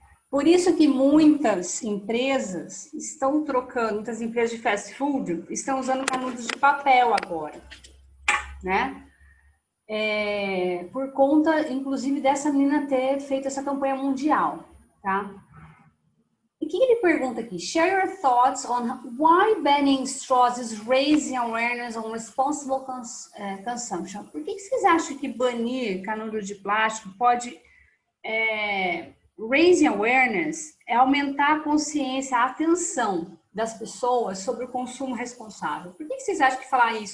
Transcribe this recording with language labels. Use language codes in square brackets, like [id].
[pt] Por isso que muitas empresas estão trocando, muitas empresas de fast food estão usando canudos de papel agora, né? Por conta, inclusive, dessa menina ter feito essa campanha mundial, tá? E o que ele pergunta aqui? [en] Share your thoughts on why banning straws is raising awareness on responsible consumption. [pt] Por que vocês acham que banir canudo de plástico pode [en] raising awareness [pt] é aumentar a consciência, a atenção das pessoas sobre o consumo responsável? Por que vocês acham que falar isso?